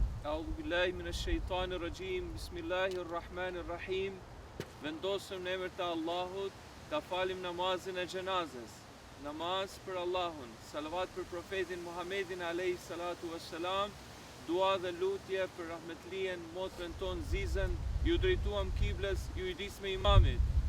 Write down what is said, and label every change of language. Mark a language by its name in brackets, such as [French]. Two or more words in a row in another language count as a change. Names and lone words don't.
[Arabic] أعوذ بالله من الشيطان الرجيم. بسم الله الرحمن الرحيم. [Albanian] Vendosëm në emër të Allahut, ta falim namazin e xhenazës. Namaz për Allahun, salavat për profetin Muhammedin [Arabic] عليه الصلاة والسلام, [Albanian] dua dhe lutje për rahmetlien motrën ton Zizën, ju drejtuam kiblës, ju i dis me imamit.